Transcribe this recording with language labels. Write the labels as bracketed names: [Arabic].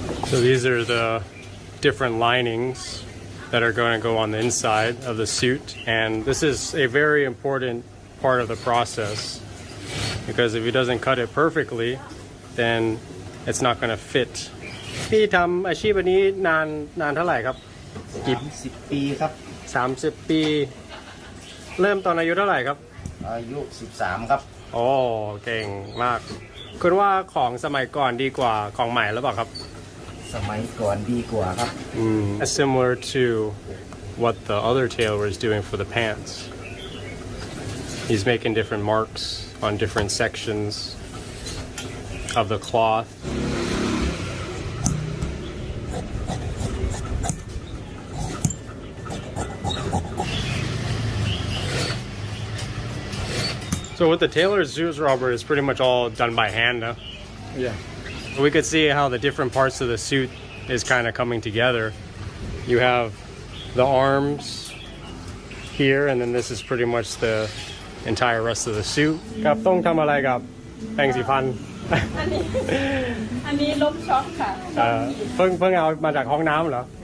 [English] So these are the different linings that are going to go on the inside of the suit. And this is a very important part of the process, because if he doesn't cut it perfectly, then it's not going to fit. [Thai] พี่ทำอาชีพนี้นานเท่าไหร่ครับ 30 ปีครับ 30 ปี เริ่มตอนอายุเท่าไหร่ครับ อายุ 13 ครับ โอ้เก่งมากคุณว่าของสมัยก่อนดีกว่าของใหม่หรือเปล่าครับ สมัยก่อนดีกว่าครับ [English] Similar to what the other tailor is doing for the pants. He's making different marks on different sections of the cloth. So with the tailor's suits, Robert, is pretty much all done by hand now. Yeah. We could see how the different parts of the suit is kind of coming together. You have the arms here, and then this is pretty much the entire rest of the suit. [Thai] ครับต้องทำอะไรกับแปรงสีฟัน อันนี้ล้มช็อกค่ะ เพิ่งเอามาจากห้องน้ำเหรอ